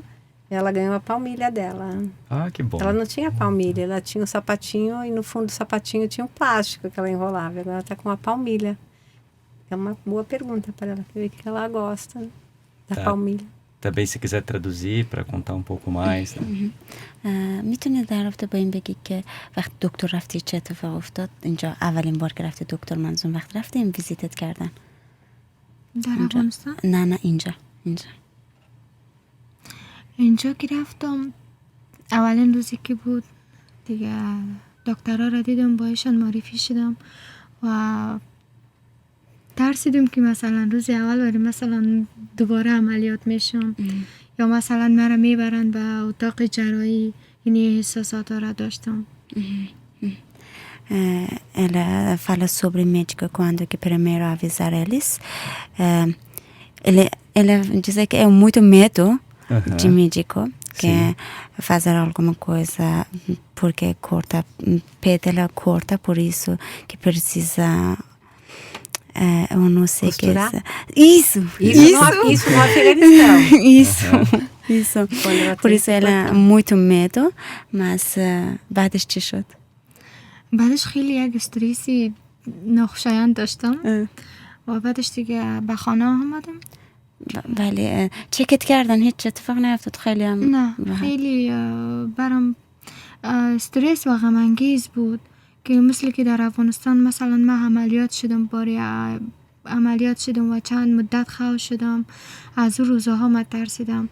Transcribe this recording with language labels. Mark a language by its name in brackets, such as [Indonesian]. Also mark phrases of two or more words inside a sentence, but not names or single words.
[Portuguese] Ela ganhou a palmilha dela. Ah, que bom. Ela não tinha palmilha, ela tinha um sapatinho e no fundo do sapatinho tinha um plástico que ela enrolava. Agora ela está com uma palmilha. É uma boa pergunta para ela, ver o que ela gosta, né, da palmilha. Também, se quiser traduzir para contar um pouco mais. [Persian] میتونی در رابطه با این بگی که وقت دکتر رفتی چه اتفاق افتاد؟ اینجا اولین بار که رفتی دکتر منظوم وقت رفتی این ویزیتت کردن؟ در افغانستان؟ نه اینجا که رفتم اولین روزی که بود دیگه دکترها را دیدم، بایشان معرفی شدم و ترسیدم که مثلا روز اول برای مثلا دوباره عملیات میشم یا مثلا مرا میبرن به اتاق جراحی. این احساسات را داشتم. [Portuguese] Ela fala sobre médica quando que primeiro avisar eles. Ela diz que é muito medo de médico, que fazer alguma coisa porque corta, pé dela corta, por isso que precisa. Eu não sei que é isso no Afeganistão. Isso. Por isso ela é muito medo, mas [Persian] بعدش چی شد؟ بعدش خیلی یک استرسی ناخوشایند داشتم و بعدش دیگه به خانه آمدم. ولی چکت کردن هیچ اتفاق نیفتاد؟ خیلی هم نه، خیلی برام استرس و غم انگیز بود که مثل که در افغانستان مثلا من عملیات شدم و چند مدت خواب شدم، از اون روزها من ترسیدم.